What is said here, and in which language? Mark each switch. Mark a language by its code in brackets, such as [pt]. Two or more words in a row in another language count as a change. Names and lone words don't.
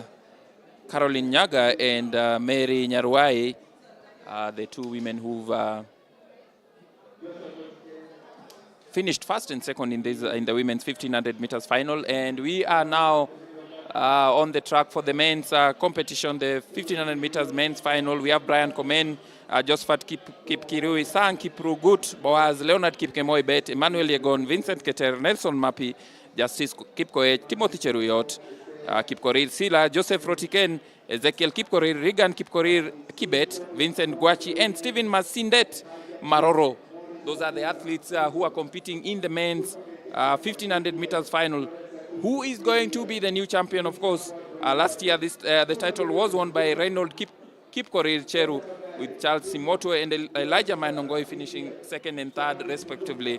[en] Caroline Nyaga and Mary Nyaruai, the two women who've finished first and second in the women's 1500 meters final, and we are now on the track for the men's competition, the 1500 meters men's final. We have Brian Komen, Josephat Kipkirui, Sang Kiprugut, Boaz, Leonard Kipkemoi Bet, Emmanuel Yegon, Vincent Keter, Nelson Mapi, Justice Kipkoech, Timothy Cheruyot, Kipkorir Sila, Joseph Rotiken, Ezekiel Kipkorir, Regan Kipkorir Kibet, Vincent Guachi, and Stephen Masindet Maroro. Those are the athletes who are competing in the men's 1500 meters final. Who is going to be the new champion? Of course, last year the title was won by Reynold Kipkorir Cheru, with Charles Simoto and Elijah Mainongoi finishing second and third respectively.